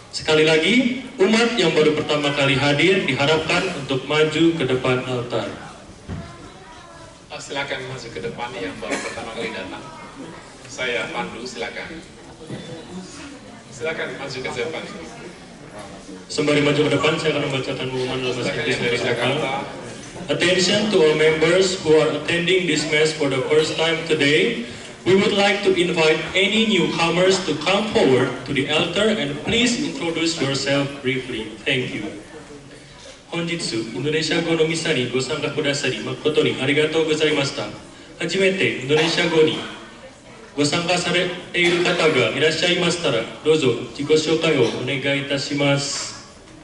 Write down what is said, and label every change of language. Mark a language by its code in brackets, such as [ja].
[id] Sekali lagi, umat yang baru pertama kali hadir diharapkan untuk maju ke depan altar. Silakan maju ke depan yang baru pertama kali datang. Saya Pandu, silakan. Silakan maju ke depan. Sembari maju ke depan, saya akan membacakan pengumuman dalam bahasa Inggris dari Jakarta. [en] Attention to all members who are attending this Mass for the first time today. We would like to invite any newcomers to come forward to the altar and please introduce yourself briefly. Thank you. [ja] 本日、インドネシア語のミサにご参加くださり誠にありがとうございました。初めてインドネシア語にご参加されている方がいらっしゃいましたら、どうぞ自己紹介をお願いいたします。